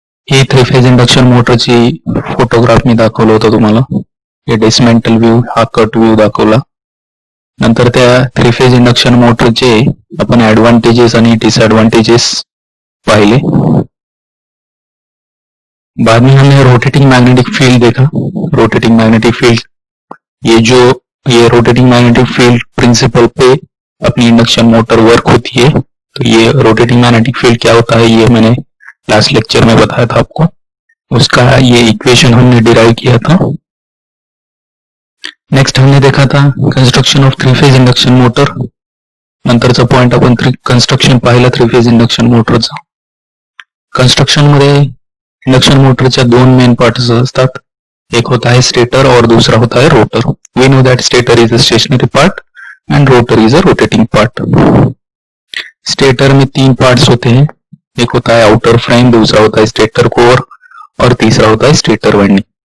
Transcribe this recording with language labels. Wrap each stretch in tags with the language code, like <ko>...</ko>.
<mr>ही 3 phase induction मोटरची photograph मी दाखवलं होतं तुम्हाला. हे डिसमेंटल व्ह्यू, हा कट व्ह्यू दाखवला. नंतर त्या 3 फेज इंडक्शन मोटरचे आपण ऍडव्हान्टेजेस आणि डिसएडवांटेजेस पाहिले.</mr> <hi>बाद में हमने रोटेटिंग मैग्नेटिक फील्ड देखा. रोटेटिंग मैग्नेटिक फील्ड, ये रोटेटिंग मैग्नेटिक फील्ड प्रिंसिपल पे अपनी इंडक्शन मोटर वर्क होती है. तो ये रोटेटिंग मैग्नेटिक फील्ड क्या होता है, ये मैंने लास्ट लेक्चर में बताया था आपको. उसका ये इक्वेशन हमने डिराइव किया था. नेक्स्ट हमने देखा था construction of 3 phase induction motor.</hi> <mr>नंतरचा पॉइंट आपण कंस्ट्रक्शन पाहिलं 3 फेज इंडक्शन मोटरचा. कंस्ट्रक्शन मध्ये इंडक्शन मोटरच्या 2 मेन पार्ट्स असतात.</mr> <hi>एक होता है स्टेटर और दूसरा होता है rotor.</hi> <en>We know that stator is a stationary part and rotor is a rotating part.</en> <hi>Stator में 3 पार्ट्स होते हैं. एक होता है आउटर फ्रेम, दूसरा होता है स्टेटर कोर और तीसरा होता है स्टेटर वाइंडिंग.</hi>